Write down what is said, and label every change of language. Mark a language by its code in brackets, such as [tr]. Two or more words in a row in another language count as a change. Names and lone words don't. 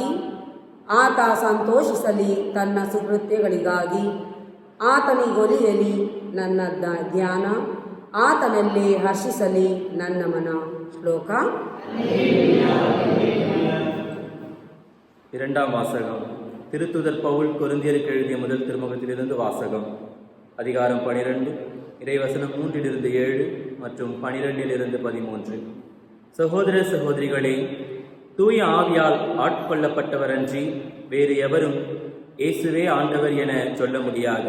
[kn] ಆತ ಸಂತೋಷಿಸಲಿ ತನ್ನ ಸುಕೃತ್ಯಗಳಿಗಾಗಿ. ಆತನಿಗೊಲಿಯಲಿ ನನ್ನ ಧ್ಯಾನ, ಆತನಲ್ಲೇ ಹರ್ಷಿಸಲಿ ನನ್ನ ಮನ. ಶ್ಲೋಕ. [ta] இரண்டாம் வாசகம். திருத்துதர் பவுல் கொரிந்தியருக்கு எழுதிய முதல் திருமுகத்திலிருந்து வாசகம். அதிகாரம் 12, இறைவசனம் 3-7 மற்றும் 12-13. சகோதர சகோதரிகளே, தூய ஆவியால் ஆட்கொள்ளப்பட்டவரன்றி வேறு எவரும் இயேசுவே ஆண்டவர் என சொல்ல முடியாது.